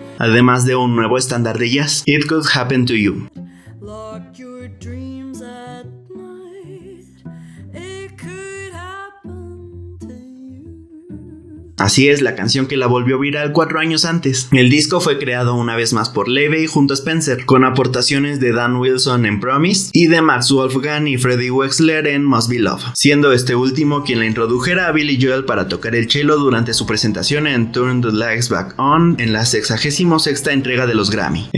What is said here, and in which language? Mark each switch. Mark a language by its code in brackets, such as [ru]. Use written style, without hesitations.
[es] además de un nuevo estándar de jazz, It Could Happen to You. [en] Lock your dreams at night. It could happen to you. [es] Así es, la canción que la volvió viral 4 años antes. El disco fue creado una vez más por Levy junto a Spencer, con aportaciones de Dan Wilson en Promise y de Max Wolfgang y Freddie Wexler en Must Be Love, siendo este último quien la introdujera a Billy Joel para tocar el cello durante su presentación en Turn the Lights Back On en la 66ª entrega de los Grammy.